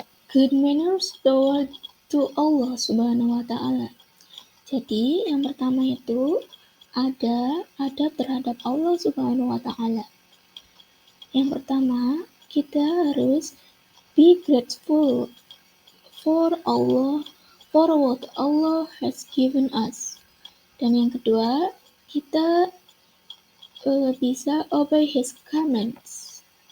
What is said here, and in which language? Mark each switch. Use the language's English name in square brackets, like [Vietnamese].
[English] Good manners to Allah Subhanahu wa Ta'ala. [Indonesian] Jadi, yang pertama itu ada adab terhadap Allah Subhanahu wa Ta'ala. Yang pertama, kita harus [English] be grateful for Allah, for what Allah has given us. [Indonesian] Dan yang kedua, kita bisa [English] obey His commands.